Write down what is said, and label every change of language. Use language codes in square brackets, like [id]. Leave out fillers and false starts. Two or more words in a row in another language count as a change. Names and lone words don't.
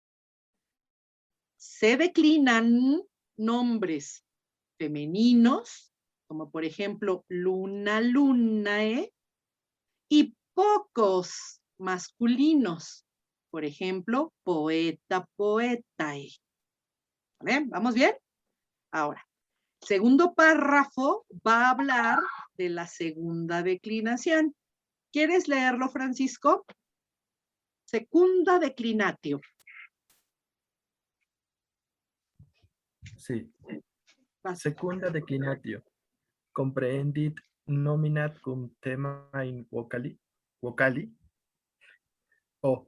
[es] Se declinan nombres femeninos, como por ejemplo [la] luna, lunae, [es] y pocos masculinos, por ejemplo, [la] poeta, poetae. [es] ¿Vale? ¿Vamos bien? Ahora, segundo párrafo va a hablar de la segunda declinación. ¿Quieres leerlo, Francisco? [la] Secunda declinatio. [es] Sí. [la] Secunda declinatio comprehendit nominat cum tema in vocali o